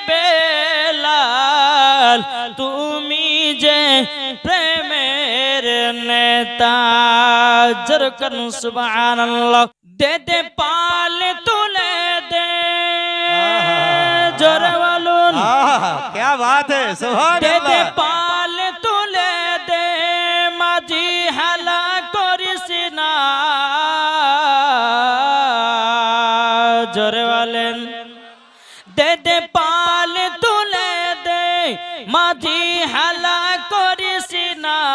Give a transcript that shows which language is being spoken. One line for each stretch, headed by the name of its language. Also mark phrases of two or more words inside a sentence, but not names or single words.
Bangla: বেলাল তুমি যে প্রেমের নেতা জোরে করুন সুবহানাল্লাহ দে দে পাল তুলে দে জোরে বলুন
Hindi: क्या बात है सुभान
Bangla: দে দে अल्लाह পাল তুলে দে মাঝি হালা করিস না জোরে বলেন দে দে পাল তুলে দে মাঝি হালা করিস না